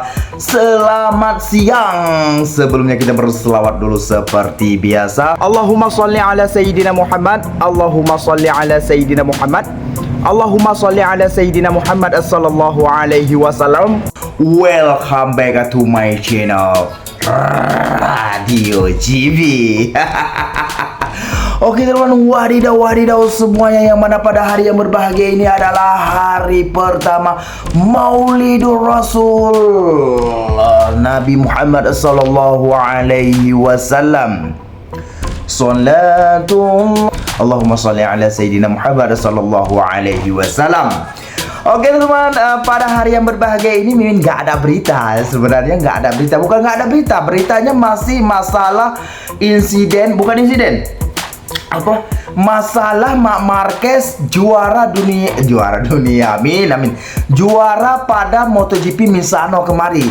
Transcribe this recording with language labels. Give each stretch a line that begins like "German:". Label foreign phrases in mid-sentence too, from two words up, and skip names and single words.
Indonesian: Selamat siang. Sebelumnya kita berselawat dulu seperti biasa.
Arabic: اللهم صل على سيدنا محمد. اللهم صل على سيدنا محمد. اللهم صل على سيدنا محمد صلى الله عليه وسلم.
English: Welcome back to my channel Radio JB.
Indonesian: Oke teman-teman, wadidaw semuanya yang mana pada hari yang berbahagia ini adalah hari pertama Maulidur Rasul Nabi Muhammad
Arabic: صلى الله عليه وسلم. صلاة اللهم صل على سيدنا محمد صلى الله عليه وسلم.
Indonesian: Oke teman-teman, pada hari yang berbahagia ini Mimin nggak ada berita. Sebenarnya nggak ada berita, bukan nggak ada berita, beritanya masih masalah insiden, bukan insiden, apa masalah Marc Marquez juara dunia, amin, juara pada MotoGP Misano kemarin.